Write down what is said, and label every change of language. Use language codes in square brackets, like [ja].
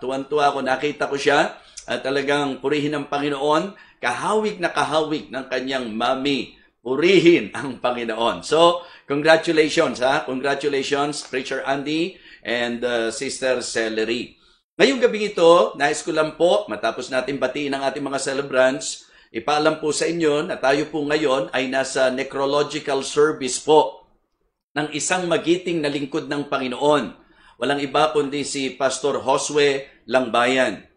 [tl] Tuwan-tuwa ako, nakita ko siya at talagang purihin ng Panginoon. Kahawig na kahawig ng kanyang mami. Purihin ang Panginoon. [en] So, congratulations Congratulations, Preacher Andy and Sister Celery. [tl] Ngayong gabing ito, nais ko lang po, matapos natin batiin ang ating mga celebrants, ipaalam po sa inyo na tayo po ngayon ay nasa necrological service po ng isang magiting na lingkod ng Panginoon. Walang iba kundi si Pastor Josue Langbayan.